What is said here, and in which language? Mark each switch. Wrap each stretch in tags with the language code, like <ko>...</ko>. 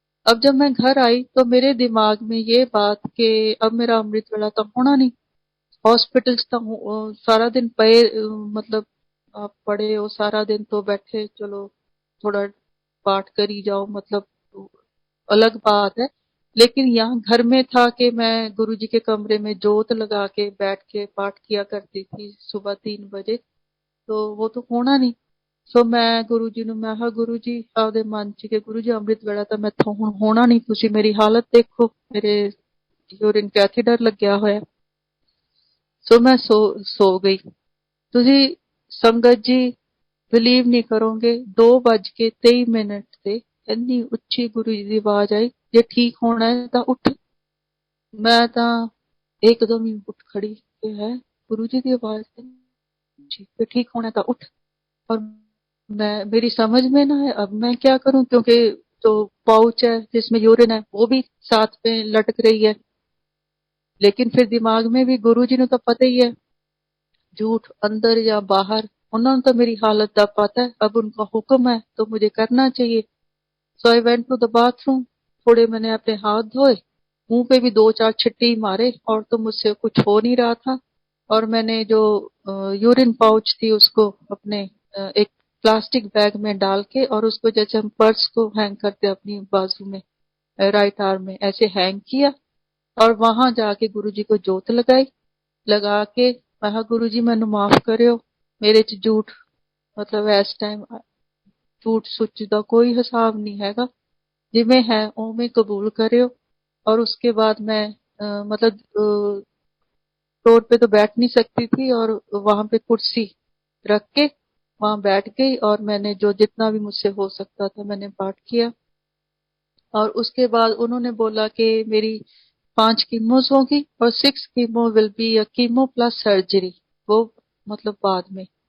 <hi>अब जब मैं घर आई तो मेरे दिमाग में ये बात कि अब मेरा अमृत वेला तो होना नहीं, हॉस्पिटल्स तो सारा दिन पे मतलब आप पढ़े हो सारा दिन तो बैठे चलो थोड़ा पाठ करी जाओ, मतलब अलग बात है। लेकिन यहाँ घर में था कि मैं गुरुजी के कमरे में जोत लगा के बैठ के पाठ किया करती थी सुबह 3 बजे, तो वो तो होना नहीं। सो मैं गुरुजी</hi> <pa>ਨੂੰ ਮੈਂ ਕਿਹਾ ਗੁਰੂ ਜੀ ਆਪਦੇ ਮਨ ਚ ਕਿ ਗੁਰੂ ਜੀ ਅੰਮ੍ਰਿਤ ਵੇਲਾ ਤਾਂ ਮੈਥੋਂ ਹੁਣ ਹੋਣਾ ਨਹੀਂ, ਤੁਸੀਂ ਮੇਰੀ ਹਾਲਤ ਦੇਖੋ, ਮੇਰੇ ਯੂਰਿਨ ਕੈਥੀਟਰ ਲੱਗਿਆ ਹੋਇਆ। ਸੋ ਮੈਂ ਸੋ ਗਈ। ਤੁਸੀਂ ਸੰਗਤ ਜੀ ਬਿਲੀਵ ਨਹੀਂ ਕਰੋਗੇ, 2:23 ਤੇ ਇੰਨੀ ਉੱਚੀ ਗੁਰੂ ਜੀ ਦੀ ਆਵਾਜ਼ ਆਈ, ਜੇ ਠੀਕ ਹੋਣਾ ਹੈ ਤਾਂ ਉੱਠ।</pa> <hi>मैं ਤਾਂ एकदम ही उठ खड़ी कि है गुरु जी की आवाज है, ठीक होना था उठ। और मैं मेरी समझ में ना है अब मैं क्या करूं, क्योंकि जो पाउच है जिसमें यूरिन है वो भी साथ में लटक रही है। लेकिन फिर दिमाग में भी गुरु जी ने तो पता ही है, झूठ अंदर या बाहर उन्होंने तो मेरी हालत का पता है, अब उनका हुक्म है तो मुझे करना चाहिए।</hi> <en>so I went to the bathroom,</en> <hi>थोड़े मैंने अपने हाथ धोए, मुंह पे भी 2-4 छिट्टे ही मारे और तो मुझसे कुछ हो नहीं रहा था। और मैंने जो यूरिन पाउच थी उसको अपने एक प्लास्टिक बैग में डाल के और उसको जैसे हम पर्स को हैंग करते अपनी बाजू में राइट आर्म में ऐसे हैंग किया और वहां जाके गुरु जी को जोत लगाई। लगा के मैं गुरु जी</hi> <pa>मैनू माफ करियो, मेरे च</pa> <hi>झूठ मतलब इस टाइम</hi> <pa>ਝੂਠ ਸੁੱਚ ਦਾ ਕੋਈ ਹਿਸਾਬ ਨਹੀਂ ਹੈਗਾ, ਜਿਵੇਂ ਹੈ ਉਵੇਂ ਕਬੂਲ ਕਰਿਓ।</pa> <hi>और उसके बाद मैं मतलब फ्लोर पे तो बैठ नहीं सकती थी, और वहां पे कुर्सी रख के वहां बैठ गई, और मैंने जो जितना भी मुझसे हो सकता था मैंने पाठ किया। और उसके बाद उन्होंने बोला कि मेरी 5 कीमोस होगी और 6 chemo</hi> <en>will be a chemo plus surgery,</en> <hi>वो मतलब बाद में।</hi>